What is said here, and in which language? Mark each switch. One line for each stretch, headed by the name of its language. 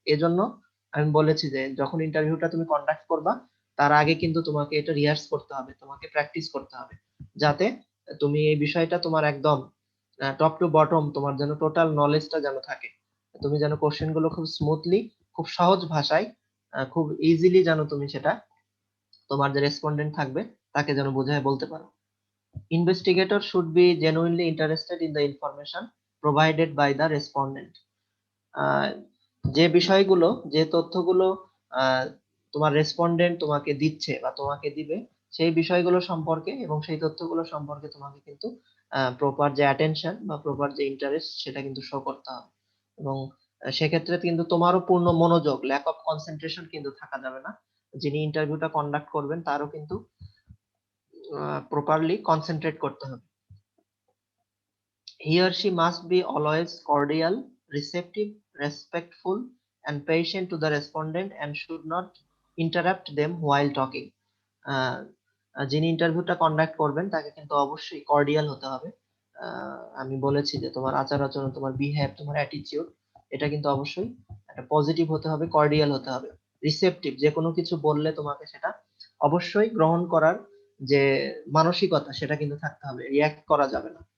Bangla: এজন্য আমি বলেছি যে যখন ইন্টারভিউটা তুমি কন্ডাক্ট করবা, তার আগে কিন্তু তোমাকে এটা রিহার্স করতে হবে, তোমাকে প্র্যাকটিস করতে হবে, যাতে তুমি এই বিষয়টা তোমার একদম টপ টু বটম তোমার যেন টোটাল নলেজটা যেন থাকে, তুমি যেন কোশ্চেন গুলো খুব স্মুথলি, খুব সহজ ভাষায়, খুব ইজিলি যেন তুমি সেটা তোমার যে রেসপন্ডেন্ট থাকবে তাকে যেন বোঝায় বলতে পারো।
English: Investigator should be genuinely interested in the information provided by the respondent.
Bangla: যে বিষয়গুলো, যে তথ্যগুলো তোমার রেসপন্ডেন্ট তোমাকে দিচ্ছে বা তোমাকে দিবে, সেই বিষয়গুলো সম্পর্কে এবং সেই তথ্যগুলো সম্পর্কে তোমাকে কিন্তু প্রপার যে অ্যাটেনশন বা প্রপার যে ইন্টারেস্ট সেটা কিন্তু শো করতে হবে। এবং সেক্ষেত্রে কিন্তু তোমারও পূর্ণ মনোযোগ, ল্যাক অফ কনসেন্ট্রেশন কিন্তু থাকা যাবে না। যিনি ইন্টারভিউটা কন্ডাক্ট করবেন তারও কিন্তু প্রপারলি কনসেন্ট্রেট করতে হবে।
English: He or she must be always cordial, receptive, respectful, and patient to the respondent and should not interrupt them while talking.
Bangla: যিনি ইন্টারভিউটা কন্ডাক্ট করবেন তাকে কিন্তু অবশ্যই কর্ডিয়াল হতে হবে। আমি বলেছি যে তোমার আচার আচরণ, তোমার বিহেভ, তোমার অ্যাটিটিউড, এটা কিন্তু অবশ্যই একটা পজিটিভ হতে হবে, কর্ডিয়াল হতে হবে। রিসেপটিভ, যে কোনো কিছু বললে তোমাকে সেটা অবশ্যই গ্রহণ করার যে মানসিকতা সেটা কিন্তু থাকতে হবে, রিয়্যাক্ট করা যাবে না।